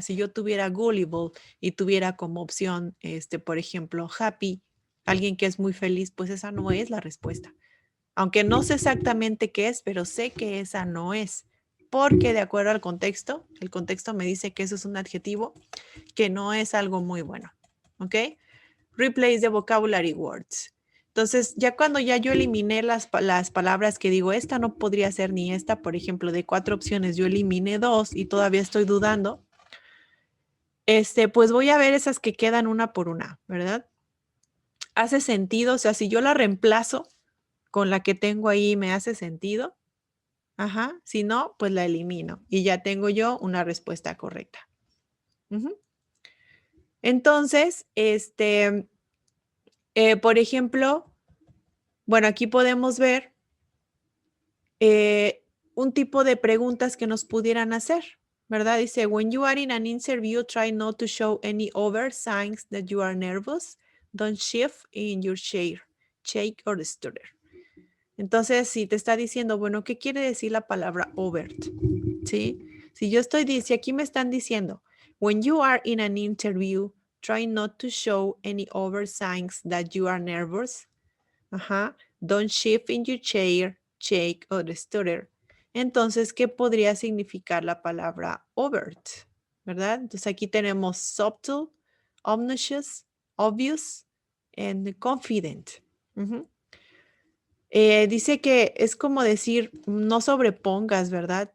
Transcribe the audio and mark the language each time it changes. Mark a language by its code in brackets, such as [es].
[es] Si yo tuviera gullible y tuviera como opción, por ejemplo, happy, alguien que es muy feliz, pues esa no es la respuesta. Aunque no sé exactamente qué es, pero sé que esa no es. Porque de acuerdo al contexto, el contexto me dice que eso es un adjetivo que no es algo muy bueno. ¿Ok? [en] Replace the vocabulary words. [es] Entonces, ya cuando ya yo eliminé las palabras que digo, esta no podría ser ni esta, por ejemplo, de 4 opciones, yo eliminé 2 y todavía estoy dudando, pues voy a ver esas que quedan una por una, ¿verdad? ¿Hace sentido? O sea, si yo la reemplazo con la que tengo ahí, ¿me hace sentido? Ajá, si no, pues la elimino y ya tengo yo una respuesta correcta. Ujú. Entonces, por ejemplo, bueno, aquí podemos ver un tipo de preguntas que nos pudieran hacer, ¿verdad? [en] Dice, when you are in an interview, try not to show any overt signs that you are nervous. Don't shift in your chair, shake or stutter. [es] Entonces, si te está diciendo, bueno, ¿qué quiere decir la palabra overt? ¿Sí? Si aquí me están diciendo, [en] when you are in an interview, try not to show any overt signs that you are nervous. Ajá. Don't shift in your chair, shake or stutter. [es] Entonces, ¿qué podría significar la palabra overt? ¿Verdad? Entonces aquí tenemos [en] subtle, obnoxious, obvious, and confident. Ujú. [es] Dice que es como decir, no sobrepongas, ¿verdad?